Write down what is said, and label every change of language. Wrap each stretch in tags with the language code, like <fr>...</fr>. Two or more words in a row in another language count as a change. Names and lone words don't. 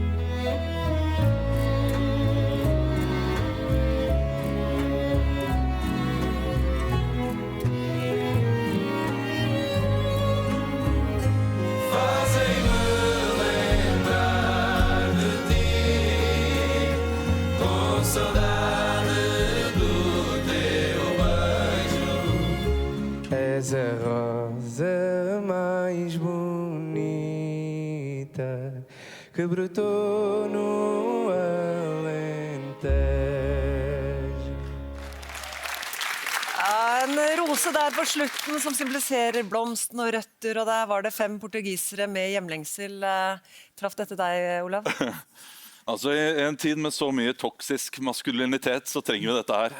<pt>Fazem-me lembrar de ti, com saudade do teu beijo. És a rosa mais bonita que brotou no Alentejo.</pt> <no>En rose der på slutten som symboliserer blomsten og røtter, og der var det 5 portugisere med hjemlengsel. Traff dette deg, Olav? Altså, I en tid med så mye toksisk maskulinitet, så trenger vi dette her.</no>